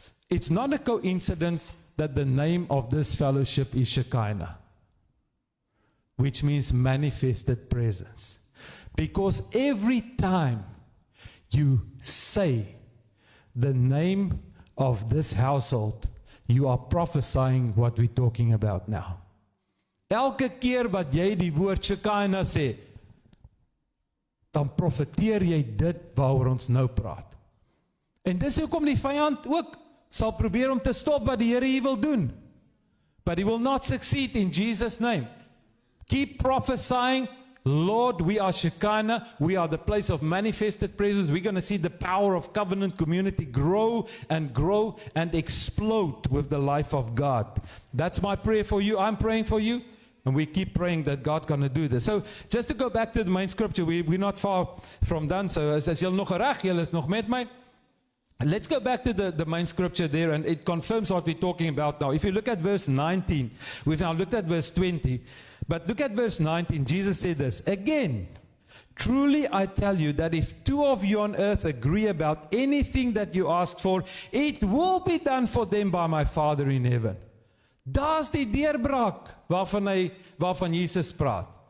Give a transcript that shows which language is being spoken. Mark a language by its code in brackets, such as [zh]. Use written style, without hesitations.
[en] It's not a coincidence that the name of this fellowship is Shekinah, which means manifested presence. Because every time you say the name of this household, you are prophesying what we're talking about now. [af] Elke keer wat jy die woord Shekinah sê, dan profeteer jy dit waaroor ons nou praat. En dis hoekom die vyand ook sal probeer om te stop wat die Here hier wil doen. [en] But he will not succeed in Jesus' name. Keep prophesying. Lord, we are Shekinah. We are the place of manifested presence. We're going to see the power of covenant community grow and explode with the life of God. That's my prayer for you. I'm praying for you. And we keep praying that God's going to do this. So, just to go back to the main scripture, we're not far from done. [af] So, as julle nog reg, julle is nog met my. [en] Let's go back to the main scripture there, and it confirms what we're talking about now. If you look at verse 19, we've now looked at verse 20. But look at verse 19. Jesus said this, again, truly I tell you that if two of you on earth agree about anything that you ask for, it will be done for them by my Father in heaven. [af] Daar's die deurbraak waarvan Jesus praat.